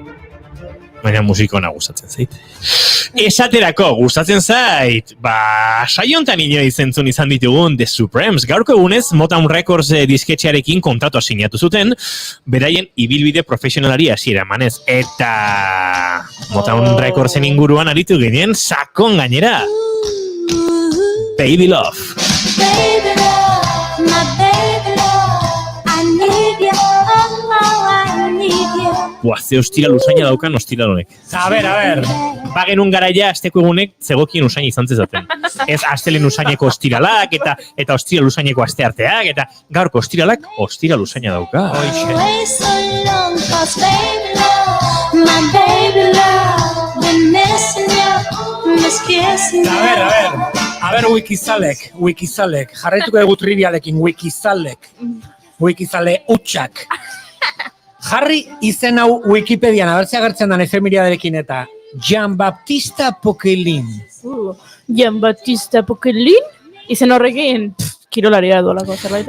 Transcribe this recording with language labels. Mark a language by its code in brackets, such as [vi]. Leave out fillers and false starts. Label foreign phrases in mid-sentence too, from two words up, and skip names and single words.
[eu] Baina musika ona gustatzen zait. Esaterako gustatzen zait, ba, saiontan inoiz entzun izan ditugun The Supremes. Gaurko egunez, Motown Records disketxearekin kontratua sinatu zuten, beraien ibilbide profesionalari hasiera emanez. Eta Motown Recordsen inguruan aritu ginen sakon gainera. Baby Love. [en] Baby love, my baby love, I need you, I need you. [eu] Buah, ze ostira lusaina daukan ostira honek. A ber. Bagenun garaia asteko egunek zegokien usaina izan zezaten. Ez astelen usaineko ostiralak eta ostira lusaineko astearteak eta gaurko ostiralak ostira lusaina dauka. [en] Away so long, 'cause baby love, my baby love, been missing you, miss kissing you. [eu] A ber, wikizalek. Jarraituko dugu trivialekin, wikizale utxak. Jarri izen hau Wikipedian, abertzea agertzen dan efemeriaderekin eta Jean-Baptiste Poquelin. Jean-Baptiste Poquelin? Izen horrekin, kirolaria duelako zerbait,